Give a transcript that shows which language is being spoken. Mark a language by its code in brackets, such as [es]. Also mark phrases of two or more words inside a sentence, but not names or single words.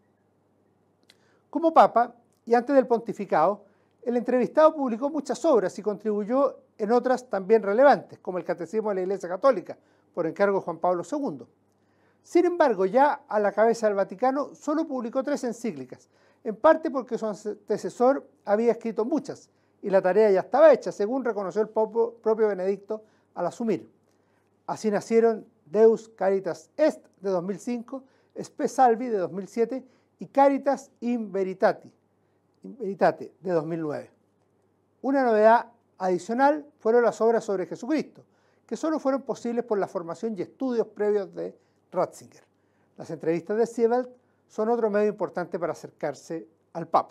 [es] Como Papa, y antes del pontificado, el entrevistado publicó muchas obras y contribuyó en otras también relevantes, como el Catecismo de la Iglesia Católica, por encargo de Juan Pablo II. Sin embargo, ya a la cabeza del Vaticano solo publicó 3 encíclicas, en parte porque su antecesor había escrito muchas, y la tarea ya estaba hecha, según reconoció el propio Benedicto al asumir. Así nacieron Deus Caritas Est de 2005, Spe Salvi de 2007 y Caritas in Veritate de 2009. Una novedad adicional fueron las obras sobre Jesucristo, que solo fueron posibles por la formación y estudios previos de Ratzinger. Las entrevistas de Seewald son otro medio importante para acercarse al Papa.